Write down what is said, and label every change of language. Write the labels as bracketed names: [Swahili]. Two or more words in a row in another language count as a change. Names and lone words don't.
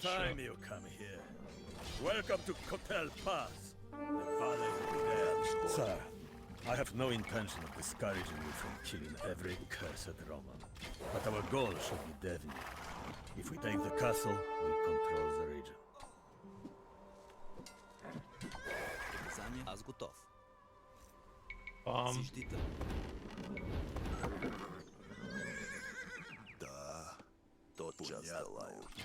[English] time you come here. Welcome to Kotel Pass. The valley will be there. Sir, I have no intention of discouraging you from killing every cursed Roman. But our goal should be Devnia. If we take the castle, we control the region. [Bulgarian] Аз готов. Зиждител. [Russian] Да, тотчас делаю.